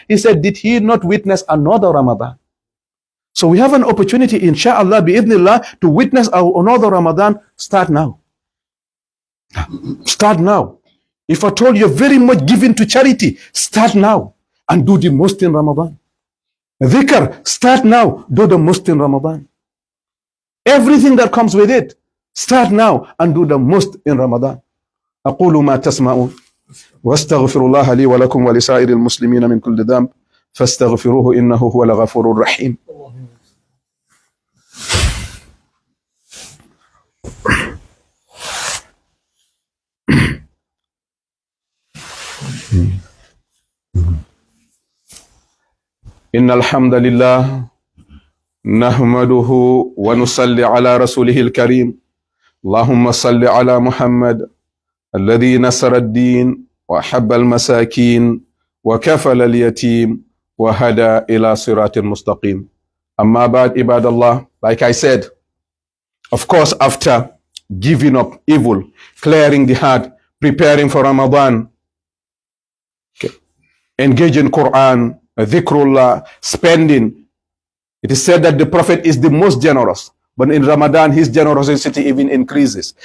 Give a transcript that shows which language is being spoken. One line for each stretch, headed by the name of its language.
English: He said, did he not witness another Ramadan? So we have an opportunity, inshallah, bi'idhnillah, to witness another Ramadan. Start now. Start now. If I told you very much given to charity, start now and do the most in Ramadan. Dhikr, start now, do the most in Ramadan. Everything that comes with it, start now and do the most in Ramadan.
Arabic: أقول ما تسمعون واستغفر الله لي ولكم ولسائر المسلمين من كل ذنب فاستغفروه إنه هو الغفور الرحيم. إن الحمد لله نحمده ونصلي على رسوله الكريم. اللهم صل على محمد الذي نصر الدين وحب المساكين وكفل اليتيم وهدى إلى صراط مستقيم. أما بعد عباد الله,
English: like I said, of course, after giving up evil, clearing the heart, preparing for Ramadan, engage in Quran, dhikrullah, spending. It is said that the Prophet is the most generous, but in Ramadan his generosity even increases.